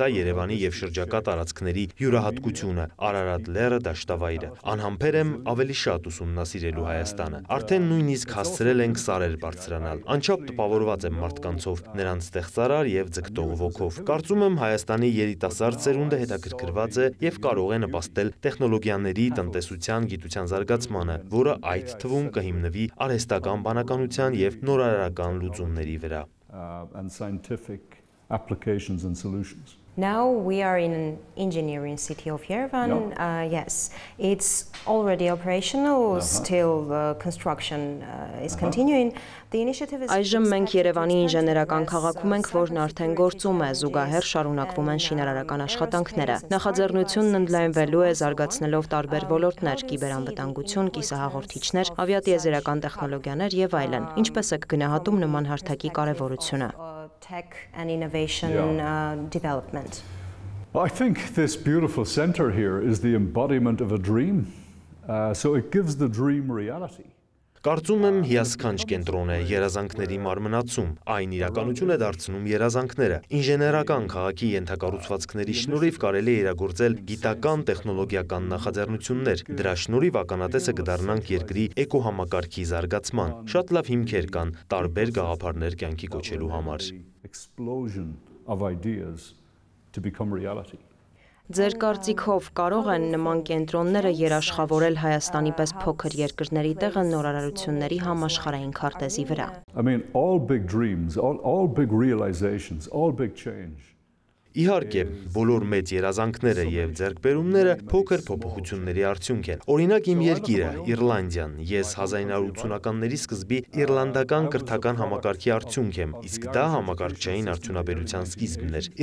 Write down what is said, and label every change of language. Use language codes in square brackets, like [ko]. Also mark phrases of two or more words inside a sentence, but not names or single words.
[hy] Երևանի եւ շրջակա տարածքների յուրահատկությունը, Արարատ լեռը, դաշտավայրը։ Անհամբեր եմ ավելի շատ ուսումնասիրելու Հայաստանը։ Արդեն նույնիսկ հասցրել ենք սարեր բարձրանալ։ Անչափ տպավորված եմ մարդկանցով, նրանց ստեղծարար եւ ձգտող ոգով։ Կարծում եմ Հայաստանի երիտասարդ սերունդը հետաքրքրված է եւ կարող է նպաստել տեխնոլոգիաների, տնտեսության, գիտության զարգացմանը, որը այդ թվում կհիմնվի արհեստական բանականության եւ նորարարական լուծումների վրա։ [en] And scientific applications and solutions. Now we are in an engineering city of Yerevan. Yes, it's already operational. Still, construction is continuing. The initiative is. [hy] Այժմ մենք Երևանի ինժեներական քաղաքում ենք, որն արդեն գործում է, զուգահեռ շարունակվում են շինարարական աշխատանքները։ Նախաձեռնությունն ընդլայնվելու է զարգացնելով տարբեր ոլորտներ՝ կիբերանվտանգություն, կիսահաղորդիչներ, ավիատիեզերական տեխնոլոգիաներ եւ այլն։ Ինչպես եք գնահատում նման հարթակի կարևորությունը։ [en] Tech and innovation development. I think this beautiful center here is the embodiment of a dream. So it gives the dream reality. [hy] Կարծում եմ հիասքանչ կենտրոն է երազանքների մարմնացում, այն իրականություն է դարձնում երազանքները։ Ինժեներական քաղաքի ենթակառուցվածքների շնորհիվ կարելի է իրագործել գիտական տեխնոլոգիական նախաձեռնություններ։ Դրա շնորհիվ ականատեսը կդառնանք երկրի էկոհամակարգի զարգացման։ Շատ լավ հիմքեր կան տարբեր գաղափարներ կյանքի կոչելու համար։ [en] Explosion of ideas to become reality. [hy] Ձեր կարծիքով կարող են նման կենտրոնները երաշխավորել Հայաստանի պես փոքր երկրների տեղը նորարարությունների համաշխարհային քարտեզի վրա։ [en] I mean, all big dreams, all big realizations, all big change. [hy] Իհարկե, բոլոր մեծ երազանքները եւ ձեռքբերումները փոքր փոփոխությունների արդյունք են։ Օրինակ իմ երկիրը, Իռլանդիան, ես 1980-ականների սկզբի իռլանդական կրթական համակարգի արդյունք եմ, իսկ դա համակարգչային արդյունաբերության սկիզբն էր։